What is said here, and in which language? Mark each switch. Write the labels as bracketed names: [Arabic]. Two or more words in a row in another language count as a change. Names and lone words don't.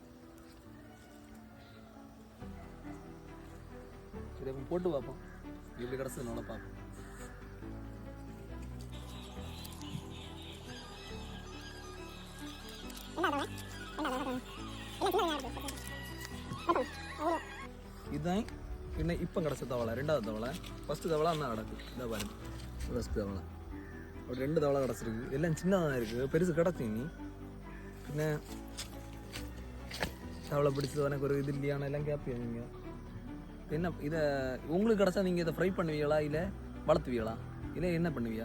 [Tamil] சரி, அப்போ போட்டு பார்ப்போம் எப்படி கிடச்சது. நல்லா பார்ப்போம். [Malayalam] இதுதான் പിന്നെ ഇപ്പം കിടച്ച തവള, രണ്ടാമത്തെ തവള. ഫസ്റ്റ് തവള അന്നാ കിടക്കും. [Tamil] ഇതാ பாருங்க, ஃபஸ்ட் தவளை. ஒரு 2 தவளை கிடச்சிருக்கு. எல்லாம் சின்னதாக இருக்குது, பெருசு கிடச்சி. இனி പിന്നെ தவளை பிடிச்சது எனக்கு ஒரு இது இல்லையான எல்லாம் கேட்பீங்க நீங்கள். என்ன இதை உங்களுக்கு கிடச்சா நீங்கள் இதை ஃப்ரை பண்ணுவீங்களா, இல்லை வளர்த்துவீங்களா, இல்லை என்ன பண்ணுவியா?